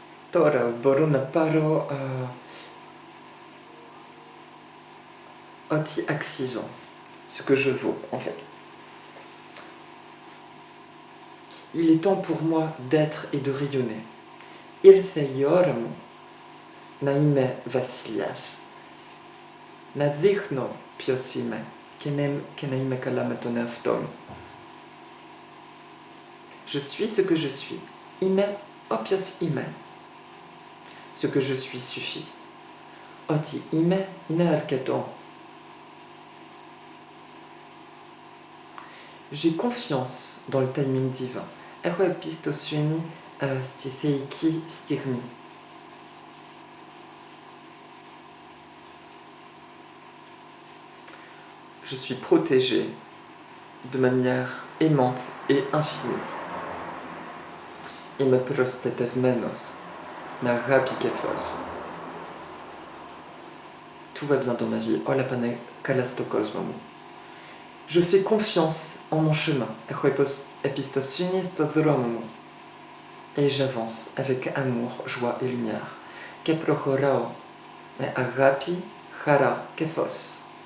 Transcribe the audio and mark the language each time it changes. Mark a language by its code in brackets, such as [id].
[el] Τώρα μπορώ να πάρω ό,τι αξίζω, [fr] ce que je vaux en fait. Il est temps pour moi d'être et de rayonner. [el] Ήρθε η ώρα μου να είμαι βασιλιάς. Να δείχνω ποιος είμαι και να είμαι καλά με τον εαυτό μου. [fr] Je suis ce que je suis. [el] Είμαι όποιος είμαι. [fr] Ce que je suis suffit. [el] Ό,τι είμαι είναι αρκετό. [fr] J'ai confiance dans le timing divin. [el] Έχω εμπιστοσύνη στη θεϊκή στιγμή. [fr] Je suis protégé de manière aimante et infinie. [el] Είμαι προστατευμένος με αγάπη και φως. [fr] Tout va bien dans ma vie. [el] Όλα πάνε καλά στο κόσμο μου. [fr] Je fais confiance en mon chemin. [el] Έχω εμπιστοσύνη στο δρόμο μου. [fr] Et j'avance avec amour, joie et lumière. [el] Και προχωράω με αγάπη, χαρά και φως.